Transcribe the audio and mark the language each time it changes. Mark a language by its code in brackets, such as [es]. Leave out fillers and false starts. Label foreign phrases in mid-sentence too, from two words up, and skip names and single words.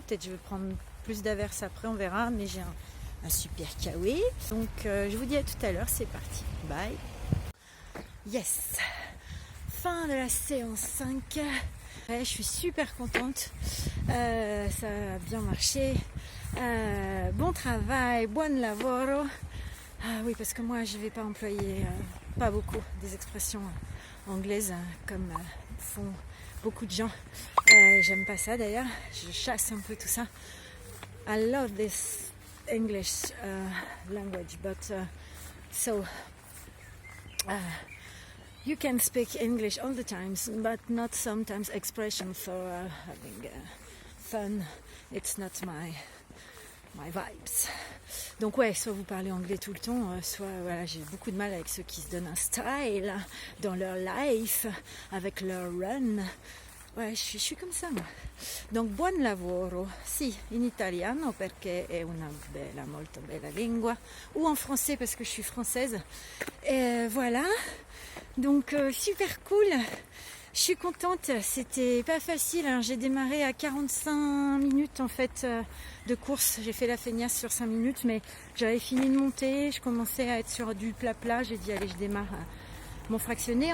[fr] Peut-être je vais prendre plus d'averses après, on verra. Mais j'ai un super kawaii. Donc je vous dis à tout à l'heure, c'est parti. [en] Bye. Yes. [fr] Fin de la séance 5. Ouais, je suis super contente. Ça a bien marché. Bon travail, [it] buon lavoro. [fr] Ah oui, parce que moi je vais pas employer pas beaucoup des expressions anglaises comme font beaucoup de gens. J'aime pas ça d'ailleurs, je chasse un peu tout ça. [en] I love this English language, but you can speak English all the times, but not sometimes expression for having fun. It's not my vibes. [fr] Donc ouais, soit vous parlez anglais tout le temps, soit voilà, j'ai beaucoup de mal avec ceux qui se donnent un style dans leur life, avec leur run. Ouais, je suis comme ça moi. [it] Donc buon lavoro, sì, in italiano perché è una bella, molto bella lingua, [fr] ou en français parce que je suis française. Et voilà, donc super cool. Je suis contente, c'était pas facile, hein. J'ai démarré à 45 minutes en fait de course, j'ai fait la feignasse sur 5 minutes mais j'avais fini de monter, je commençais à être sur du plat, j'ai dit allez je démarre mon fractionné.